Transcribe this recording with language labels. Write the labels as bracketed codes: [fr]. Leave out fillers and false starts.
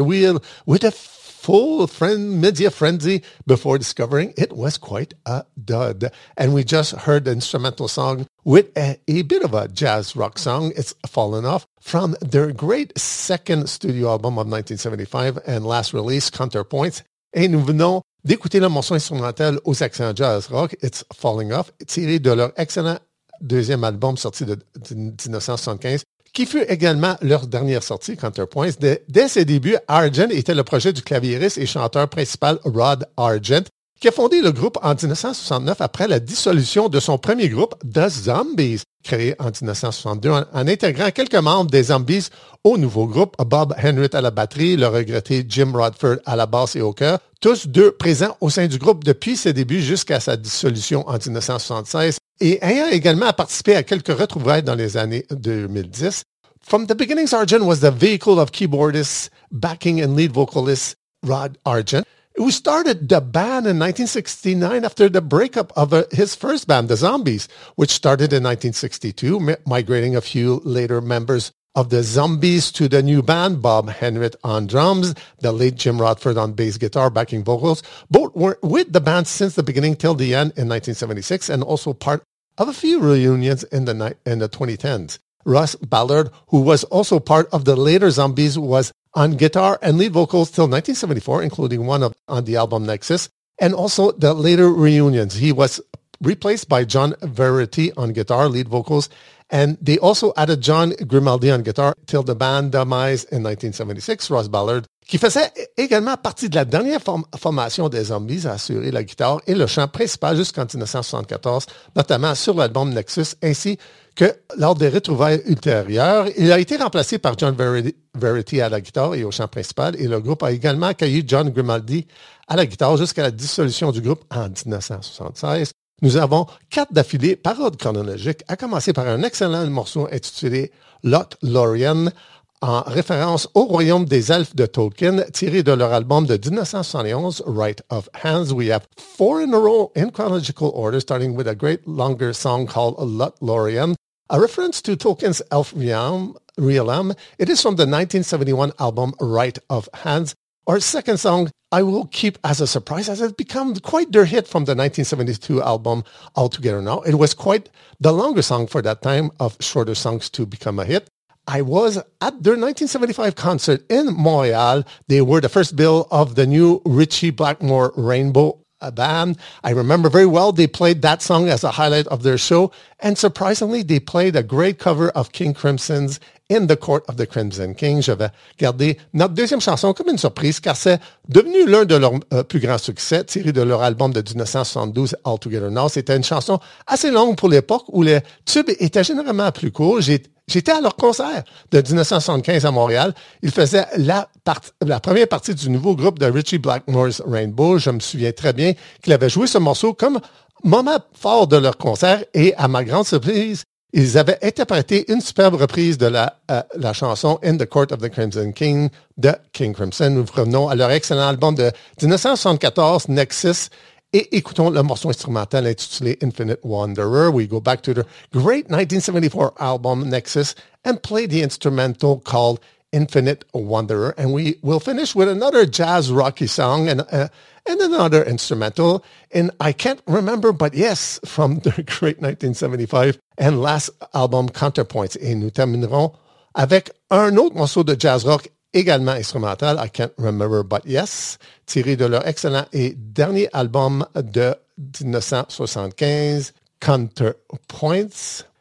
[en] With a full media frenzy before discovering it was quite a dud. And we just heard the instrumental song with a bit of a jazz rock song, It's Fallen Off, from their great second studio album of 1975 and last release, Counterpoints. [fr] Et nous venons d'écouter la mention instrumentale aux accents jazz rock, It's Falling Off, tiré de leur excellent deuxième album sorti de 1975, qui fut également leur dernière sortie, Counterpoints. Dès ses débuts, Argent était le projet du claviériste et chanteur principal Rod Argent, qui a fondé le groupe en 1969 après la dissolution de son premier groupe, The Zombies, créé en 1962 en intégrant quelques membres des Zombies au nouveau groupe, Bob Henrit à la batterie, le regretté Jim Rutherford à la basse et au chœur, tous deux présents au sein du groupe depuis ses débuts jusqu'à sa dissolution en 1976 et ayant également participé à quelques retrouvailles dans les années 2010. [en] From the beginnings, Argent was the vehicle of keyboardist, backing and lead vocalist Rod Argent, who started the band in 1969 after the breakup of his first band, The Zombies, which started in 1962, migrating a few later members of The Zombies to the new band, Bob Henrit on drums, the late Jim Rutherford on bass guitar, backing vocals. Both were with the band since the beginning till the end in 1976 and also part of a few reunions in the 2010s. Russ Ballard, who was also part of the later Zombies, was on guitar and lead vocals till 1974, including on the album Nexus, and also the later reunions. He was replaced by John Verity on guitar, lead vocals, and they also added John Grimaldi on guitar till the band demise in 1976. [fr] Ross Ballard, qui faisait également partie de la dernière formation des Zombies, a assuré la guitare et le chant principal jusqu'en 1974, notamment sur l'album Nexus, ainsi que lors des retrouvailles ultérieures. Il a été remplacé par John Verity à la guitare et au chant principal, et le groupe a également accueilli John Grimaldi à la guitare jusqu'à la dissolution du groupe en 1976. Nous avons quatre d'affilée par ordre chronologique, à commencer par un excellent morceau intitulé « Lothlorien », en référence au royaume des elfes de Tolkien, tiré de leur album de 1971, Rite of Hands. [en] We have four in a row in chronological order, starting with a great longer song called Lothlorien, a reference to Tolkien's elf realm. It is from the 1971 album Rite of Hands. Our second song, I will keep as a surprise, as it became quite their hit from the 1972 album Altogether Now. It was quite the longer song for that time of shorter songs to become a hit. I was at their 1975 concert in Montreal. They were the first bill of the new Ritchie Blackmore Rainbow band. I remember very well they played that song as a highlight of their show. And surprisingly, they played a great cover of King Crimson's In the Court of the Crimson King. [fr] Je vais garder notre deuxième chanson comme une surprise, car c'est devenu l'un de leurs plus grands succès, tiré de leur album de 1972, Altogether Now. C'était une chanson assez longue pour l'époque où les tubes étaient généralement plus courts. J'étais à leur concert de 1975 à Montréal. Ils faisaient la première partie du nouveau groupe de Ritchie Blackmore's Rainbow. Je me souviens très bien qu'ils avaient joué ce morceau comme moment fort de leur concert et, à ma grande surprise, ils avaient interprété une superbe reprise de la chanson In the Court of the Crimson King de King Crimson. Nous revenons à leur excellent album de 1974, Nexus, et écoutons le morceau instrumental intitulé Infinite Wanderer. [en] We go back to the great 1974 album Nexus and play the instrumental called Infinite Wanderer. And we will finish with another jazz rocky song and another instrumental. And I can't remember, but yes, from the great 1975 and last album Counterpoints. [fr] Et nous terminerons avec un autre morceau de jazz rock également instrumental, I Can't Remember But Yes, tiré de leur excellent et dernier album de 1975, Counterpoints.